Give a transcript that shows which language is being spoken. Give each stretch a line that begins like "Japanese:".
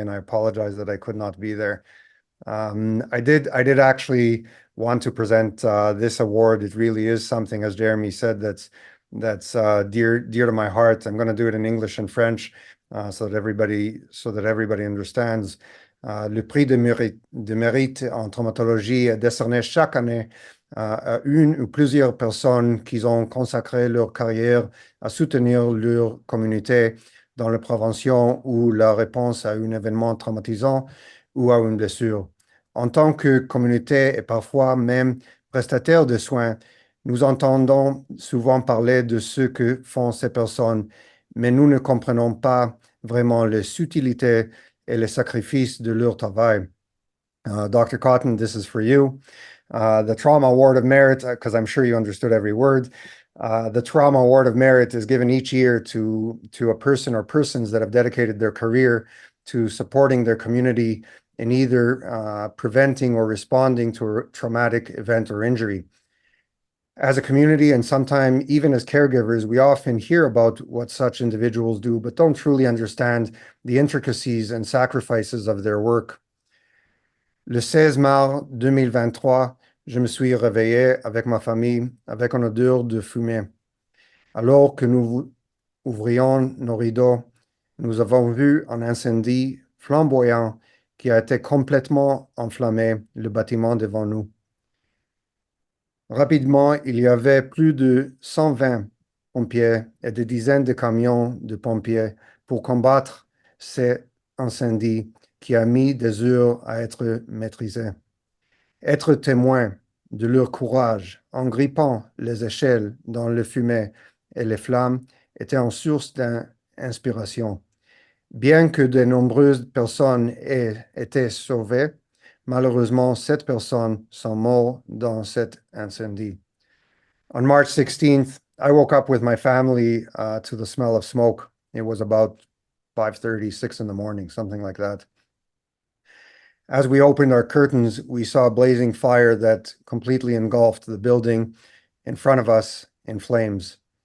English: And I apologize that I could not be there. I did actually want to present this award. It really is something, as Jeremy said, that's dear to my heart. I'm going to do it in English and French so that everybody understands.
French: Le prix de mérite en traumatologie est décerné chaque année à une ou plusieurs personnes qui ont consacré leur carrière à soutenir leur communauté dans la prévention ou la réponse à un événement traumatisant ou à une blessure. En tant que communauté et parfois même prestataire de soins, nous entendons souvent parler de ce que font ces personnes, mais nous ne comprenons pas vraiment les subtilités et les sacrifices de leur travail.
English: Dr. Cotton, this is for you. The Trauma Award of Merit, because I'm sure you understood every word. The Trauma Award of Merit is given each year to a person or persons that have dedicated their career to supporting their community in either preventing or responding to a traumatic event or injury. As a community, and sometimes even as caregivers, we often hear about what such individuals do, but don't truly understand the intricacies and sacrifices of their work.
French: Le 16 mars 2023, je me suis réveillé avec ma famille avec une odeur de fumée. Alors que nous ouvrions nos rideaux, nous avons vu un incendie flamboyant qui a été complètement enflammé le bâtiment devant nous. Rapidement, il y avait plus de 120 pompiers et des dizaines de camions de pompiers pour combattre cet incendie qui a mis des heures à être maîtrisé. Être témoin de leur courage en grippant les échelles dans le fumée et les flammes était une source d'inspiration. Bien que de nombreuses personnes aient été sauvées, malheureusement, 7 personnes sont mortes dans cet incendie.
English: On March 16th, I woke up with my family to the smell of smoke. It was about 5:30, 6 in the morning, something like that. As we opened our curtains, we saw a blazing fire that completely engulfed the building in front of us in flames.